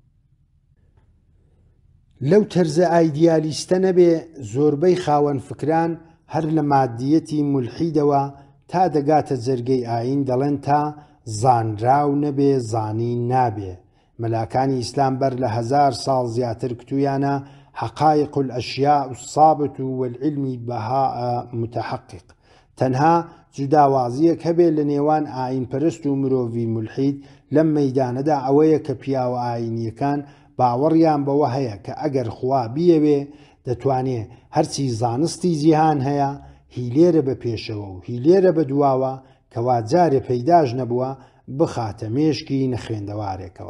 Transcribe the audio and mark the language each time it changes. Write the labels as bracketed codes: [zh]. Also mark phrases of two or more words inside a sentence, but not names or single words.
[ckb] لەو تەرزە ئایدیالیستە نەبێ زۆربەی خاوەن فکران هەر لە مادیەتی مولحیدەوە تا دەگاتە جەرگەی ئاین دەڵێن تا زانراو نەبێ زانی نابێ. مەلاکانی ئیسلام بەر لە 1000 ساڵ زیاتر کتویانە [ar] حقائق الأشياء الصابت والعلم بهاء متحقق. [ckb] تەنها جوداوازیەک هەبێ لە نێوان ئاین پەرست و مرۆڤی مولحید لەم مەیدانەدا ئەوەیە کە پیاوە ئاینیەکان باوەڕیان بەوە هەیە کە ئەگەر خوا بیەوێ دەتوانێ هەرچی زانستی جیهان هەیە هیلێرە بە پێشەوە و هیلێرە بە دواوە کەوا جارێ پەیداش نەبووە بخاتە مێشکی نەخوێندەوارێکەوە.